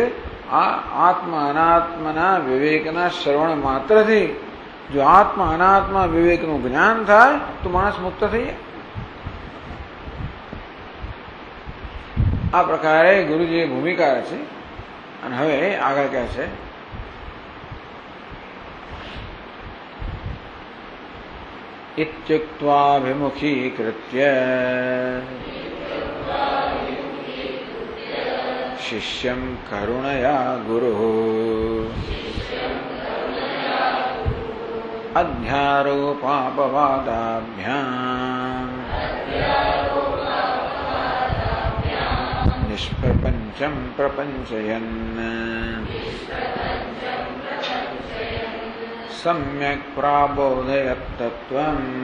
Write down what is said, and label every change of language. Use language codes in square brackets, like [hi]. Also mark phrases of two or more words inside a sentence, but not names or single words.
[gu] આ આત્મા અનાત્માના વિવેકના શ્રવણ માત્રથી જો આત્મા અનાત્મા વિવેકનું જ્ઞાન થાય તો માણસ મુક્ત થઈ જાય. આ પ્રકારે ગુરુજીએ ભૂમિકા છે. અને હવે આગળ કહે છે, [sa] इत्युक्त्वाभिमुखीकृत्य शिष्यं करुणया गुरुः अध्यारोपापवादाभ्याम् निष्प्रपञ्चं प्रपञ्चयन् सम्यक् प्राबोधयत्तत्त्वम्